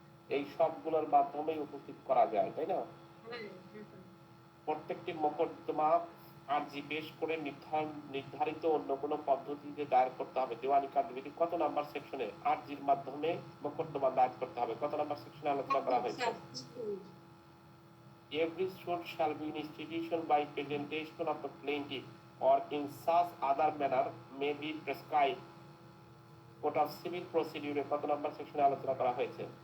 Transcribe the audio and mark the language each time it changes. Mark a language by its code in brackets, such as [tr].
[bn] এই সবগুলোর মাধ্যমেই উপস্থিত করা যায়, তাই না? হ্যাঁ। প্রত্যেকটি মোকদ্দমা আর্জি পেশ করে নির্ধারিত অন্য কোনো পদ্ধতিতে দায়ের করতে হবে। দেওয়ানি কার্যবিধি কত নাম্বার সেকশনে আর্জির মাধ্যমে মোকদ্দমা দায়ের করতে হবে? কত নাম্বার সেকশনে আলোচনা করা হয়েছে? [en] Every suit shall be in institution by presentation of the plaintiff or in such other manner may be prescribed. [bn] Code of civil প্রসিডিউরে কত নাম্বার সেকশনে আলোচনা করা হয়েছে?